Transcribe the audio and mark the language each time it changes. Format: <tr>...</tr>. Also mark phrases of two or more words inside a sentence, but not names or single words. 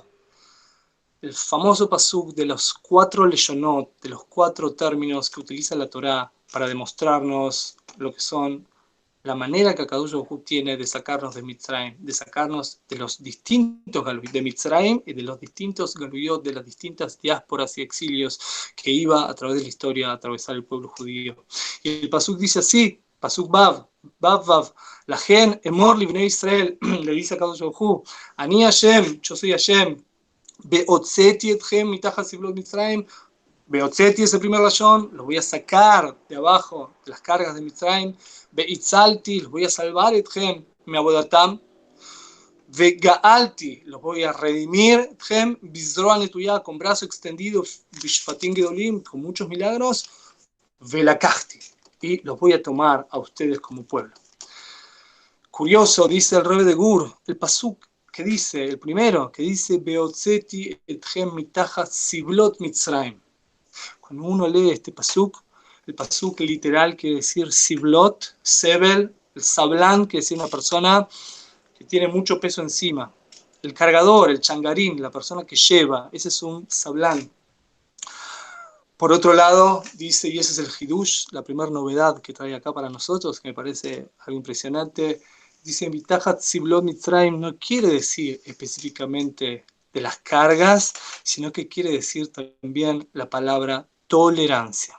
<es>el famoso pasuk de los 4 leshonot, de los 4 términos que utiliza la Torá para demostrarnos lo que son la manera que</es> <he>הקדוש ברוך הוא</he> <es>tiene de sacarnos de Mitzrayim, de sacarnos de los distintos galuyot de Mitzrayim y de los distintos galuyot, de las distintas diásporas y exilios que iba a través de la historia a atravesar el pueblo judío. Y el pasuk dice así,</es> <he>פסוק ו, לכן אמור לבני ישראל,</he> <es>le dice a</es> <he>הקדוש ברוך הוא, אני השם,</he> <es>yo soy Hashem,</es> <he>והוצאתי אתכם מתחת סבלות מצרים.</he> <es>Beotzeti es el primer rayón, los voy a sacar de abajo de las cargas de Mitzrayim. Beitzalti, los voy a salvar etchem,</es> <he>מעבודתם.</he> <es>Vegaalti, los voy a redimir, con brazo extendido,</es> <he>בשפטים גדולים,</he> <es>con muchos milagros, velakachti, y los voy a tomar a ustedes como pueblo. Curioso, dice el Rebbe de Gur, el pasuk que dice, el primero, que dice,</es> <he>והוצאתי אתכם מתחת סבלות מצרים.</he> <es>Cuando uno lee este pasuk, el pasuk literal quiere decir siblot, sebel, el sablán, quiere decir una persona que tiene mucho peso encima. El cargador, el changarín, la persona que lleva, ese es un sablán. Por otro lado, dice, y ese es el hidush, la primera novedad que trae acá para nosotros, que me parece algo impresionante, dice,</es> <he>מתחת סבלות מצרים</he> <es>no quiere decir específicamente de las cargas, sino que quiere decir también la palabra tolerancia.</es>